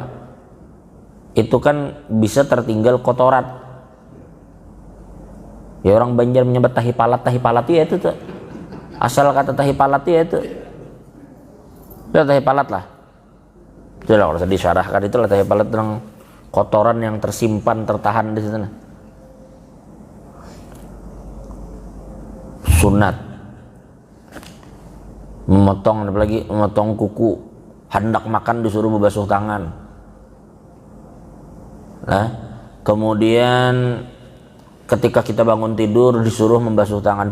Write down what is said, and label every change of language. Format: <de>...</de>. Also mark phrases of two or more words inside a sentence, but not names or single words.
<id>Itu kan bisa tertinggal kotoran.</id> <bjn>Ya orang Banjar menyambat tahi palat ya itu tuh.</bjn> <id>Asal kata tahi palat ya itu tahi palat lah. Sudah harus disyarahkan, itulah tahi palat, yang kotoran yang tersimpan tertahan di sana. Sunat memotong, apalagi memotong kuku, hendak makan disuruh membasuh tangan. Nah, kemudian ketika kita bangun tidur disuruh membasuh tangan.</id>